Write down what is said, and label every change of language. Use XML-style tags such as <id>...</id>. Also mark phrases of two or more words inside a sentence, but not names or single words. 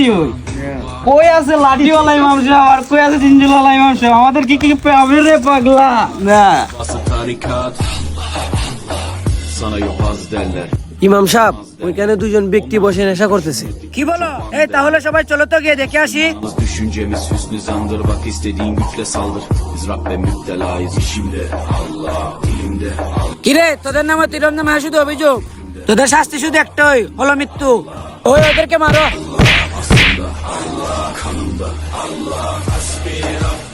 <bn>কই আছে লাঠিওয়ালা ইমাম সাহেব আর কই আছে জিঞ্জিলওয়ালা ইমাম সাহেব? আমাদের কি কি পাবে রে পাগলা? না ইমাম সাহেব, ওইখানে দুজন ব্যক্তি বসে নেশা করতেছে। কি বলো? তাহলে সবাই চলো তো গিয়ে দেখে আসি।</bn> <tr>Düşüncemiz hüsnü zandır, bak istediğin güçle saldır. Biz Rabbe müptelayız işimde, Allah dilimde.</tr> <bn>কিরে, তোদের নামে তুই রমজান মাসে শুধু অভিযোগ, তোদের শাস্তি শুধু একটাই, হলো মৃত্যু। ওদেরকে মারো।</bn> <tr>Allah kanımda, Allah hasbi</tr>